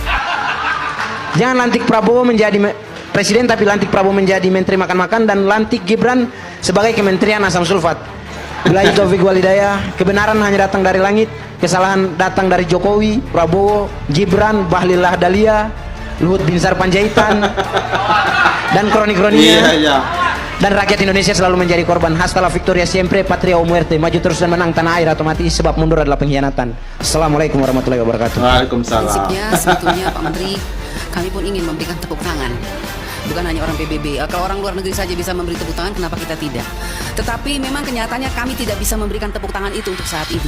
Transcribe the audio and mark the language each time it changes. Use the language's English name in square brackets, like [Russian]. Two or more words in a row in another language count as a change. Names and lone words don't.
[Indonesian] Jangan lantik Prabowo menjadi presiden, tapi lantik Prabowo menjadi menteri makan-makan, dan lantik Gibran sebagai kementerian asam sulfat. [Arabic] بالله التوفيق والهداية. [Indonesian] Kebenaran hanya datang dari langit, kesalahan datang dari Jokowi, Prabowo, Gibran, Bahlil Lahadalia, Luhut Binsar Panjaitan, dan kroni-kroninya. Iya. Dan rakyat Indonesia selalu menjadi korban. [Spanish] Hasta la victoria siempre, patria o muerte. [Indonesian] Maju terus dan menang tanah air atau mati, sebab mundur adalah pengkhianatan. [Arabic] السلام عليكم ورحمة الله وبركاته. [Indonesian] Waalaikumsalam. Prinsipnya sebetulnya Pak Menteri, kami pun ingin memberikan tepuk tangan. Bukan hanya orang PBB, kalau orang luar negeri saja bisa memberi tepuk tangan, kenapa kita tidak? Tetapi memang kenyataannya kami tidak bisa memberikan tepuk tangan itu untuk saat ini.